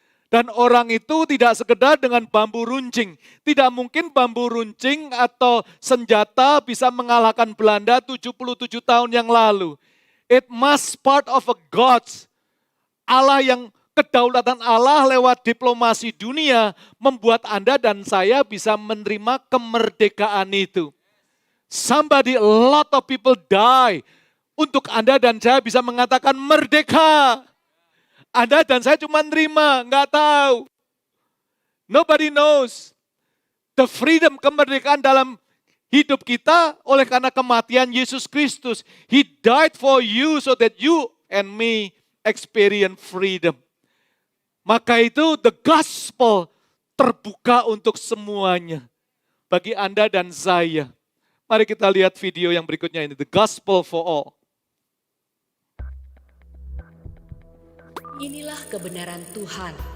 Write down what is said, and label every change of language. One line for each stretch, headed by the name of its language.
Indonesian: Dan orang itu tidak sekedar dengan bambu runcing. Tidak mungkin bambu runcing atau senjata bisa mengalahkan Belanda 77 tahun yang lalu.
English: It must part of a God's.
Indonesian: Allah yang kedaulatan Allah lewat diplomasi dunia membuat Anda dan saya bisa menerima kemerdekaan itu.
English: Somebody, a lot of people die.
Indonesian: Untuk Anda dan saya bisa mengatakan merdeka. Anda dan saya cuma nerima, nggak tahu.
English: Nobody knows. The freedom,
Indonesian: kemerdekaan dalam hidup kita oleh karena kematian Yesus Kristus.
English: He died for you so that you and me experience freedom.
Indonesian: Maka itu the gospel terbuka untuk semuanya. Bagi Anda dan saya. Mari kita lihat video yang berikutnya ini.
English: The gospel for all.
Indonesian: Inilah kebenaran Tuhan.